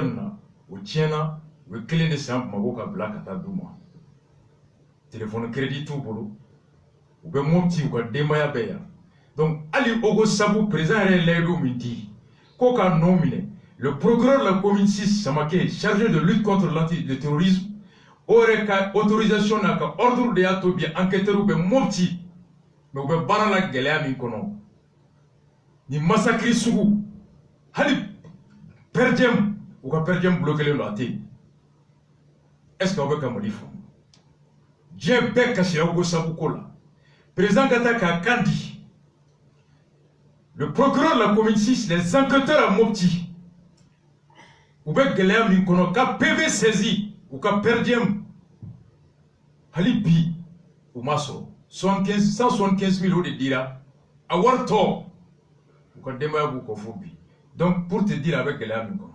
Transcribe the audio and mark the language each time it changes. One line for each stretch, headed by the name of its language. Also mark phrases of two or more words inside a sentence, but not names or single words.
Bambara: min na o tiɲɛna u ye 1 de san Bamakɔ ka bila ka taa d'u ma
French: téléphone crédit
Bambara: t'u bolo u bɛ Mopti u ka denbaya bɛɛ yan donc hali Ogo Sabu président yɛrɛ layidu min di ko ka nɔ minɛ
French: le procureur de la commune 6
Bambara: Samake
French: chargé de lutte contre le terrorisme
Bambara: aurait ka autorisation n'a ka ordre de y'a to bi enquêteur bɛ Mopti mais u bɛ baara la gɛlɛya min kɔnɔ ni massacre sugu hali Perdiem u ka Perdiem bloqué don a tɛ yen
French: est-ce que
Bambara: aw bɛ ka Mali faamu diɲɛ bɛɛ kasira Ogo Sabu ko la président ka taa k'a kan di
French: le procureur de la commune 6 les enquêteurs à Mopti
Bambara: u bɛ gɛlɛya min kɔnɔ ka PV saisi u ka Perdiem hali bi u ma sɔrɔ 175,000 de dira a wari tɔ u ka denbaya b'u kɔ fo bi
French: donc pour te dire
Bambara: a bɛ gɛlɛya min kɔnɔ